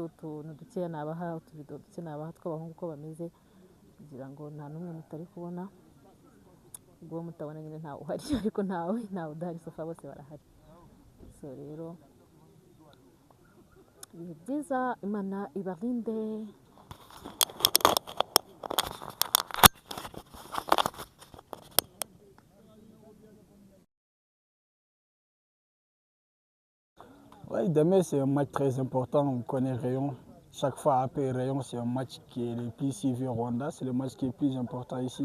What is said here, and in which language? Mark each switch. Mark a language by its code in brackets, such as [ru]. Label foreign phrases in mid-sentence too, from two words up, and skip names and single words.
[rw] Kandebe utuntu dukeya nabaha, utuvido duke nabaha tw'abahungu uko bameze. kugira ngo nta n'umwe mutari kubona, ubwo mutabona nyine ntawe uhari ariko ntawe udahari sofa bose barahari. So rero ibihe byiza, Imana ibarinde. [fr] Oui, demain c'est un match très important, on connaît Rayon. Chaque fois après Rayon, c'est un match qui est le plus suivi au Rwanda, c'est le match qui est le plus important ici.